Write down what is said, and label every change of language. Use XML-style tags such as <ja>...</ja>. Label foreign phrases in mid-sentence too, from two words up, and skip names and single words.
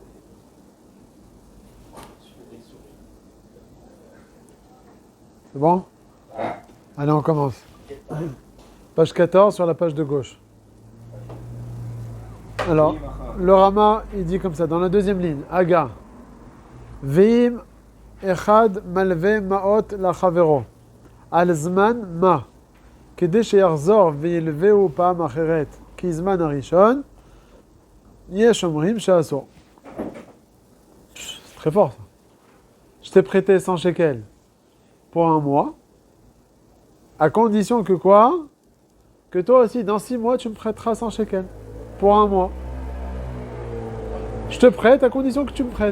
<fr>C'est bon? Allez, on commence. Page 14 sur la page de gauche. Alors, le Rama, il dit comme ça, dans la deuxième ligne, Aga.</fr> <he>ואם אחד מלוה מעות לחבירו. על זמן מה. כדי שיחזור וילווהו פעם אחרת כזמן הראשון, יש אומרים שאסור.</he> <fr>C'est très fort ça. Je t'ai prêté 100 shekels pour un mois, à condition que quoi? Que toi aussi, dans 6 mois, tu me prêteras 100 shekels pour un mois. Je te prête à condition que tu me prêtes.</fr>